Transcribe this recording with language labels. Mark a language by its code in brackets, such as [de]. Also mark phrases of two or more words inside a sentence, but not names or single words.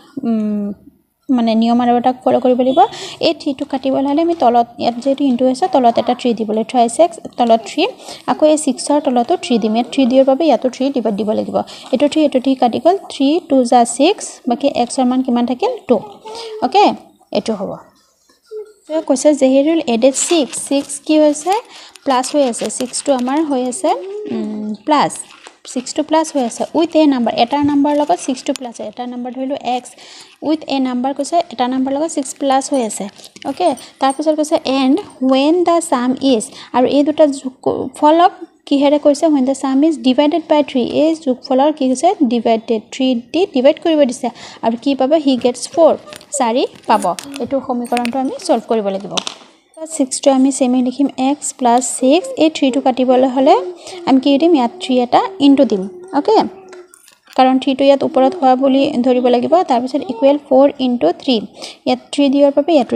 [as] মানে নিয়ম আৰু এটা ফলো কৰিব লাগিব এই 3 টো কাটিবলৈ হলে আমি তলত ইয়াত যেটো ইনটু হৈছে তলত এটা 3 দিবলৈ 3x তলত 3 আকৌ এই 6 ৰ তলতো 3 দিম ইয়াত 3 দিয়াৰ বাবে ইয়াতো 3 ডিভাইড দিব লাগিব এটো 3 কাটি গল 3 2 * 6 বাকি x ৰ মান কিমান থাকিল 2 ওকে এটো হ'ব তো কৈছে যেহেতু এডেড 6 কি হৈছে প্লাস হৈ আছে 6 টো আমাৰ হৈ আছে প্লাস 6 to plus হৈ আছে [en] with a number [as] এটা নাম্বাৰ লগত 6 to plus এটা নাম্বাৰ ধৰিলো x with a number কৈছে এটা নাম্বাৰ লগত 6 plus হৈ আছে ওকে তাৰ পিছত কৈছে [en] and when the sum is [as] আৰু এই দুটা ফলক কিহেৰে কৈছে [en] when the sum is divided by 3 [as] এই যোগফলৰ কি কৈছে divided 3 দি ডিভাইড কৰিব দিছে আৰু কি পাব [en] he gets 4 [as] পাব এটো সমীকৰণটো আমি সলভ কৰিব লাগিব 6 টো আমি সেমি লিখিম x + 6 এই 3 টো কাটিবলৈ হলে আমি কি দিম ইয়াত 3 এটা ইনটু দিম ওকে কাৰণ 3 টো ইয়াত ওপৰত হোৱা বুলি ধৰিব লাগিব তাৰ পিছত ইকুৱেল 4 * 3 ইয়াত 3 দিয়াৰ বাবে ইয়াতো